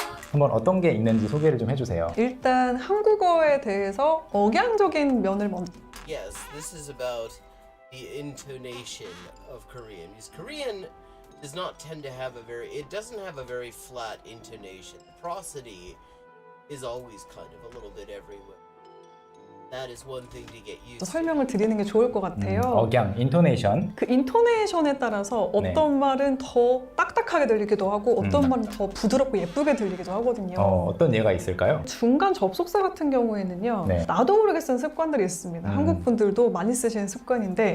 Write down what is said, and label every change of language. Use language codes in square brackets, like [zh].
[ko] 한번 어떤 게 있는지 소개를 좀 해주세요. 일단 한국어에 대해서 억양적인 면을 먼저 [en] Yes, this is about the intonation of Korean. Because Korean does not tend to have it doesn't have a very flat intonation. The prosody is always kind of a little bit everywhere. That is one thing to get used to. [ko] 설명을 드리는 게 좋을 것 같아요. 억양, 인토네이션. 그 인토네이션에 따라서 어떤 말은 더 딱딱하게 들리기도 하고 어떤 말은 더 부드럽고 예쁘게 들리기도 하거든요. 어떤 예가 있을까요? 중간 접속사 같은 경우에는요. 네. 나도 모르게 쓴 습관들이 있습니다. 한국 분들도 많이 쓰시는 습관인데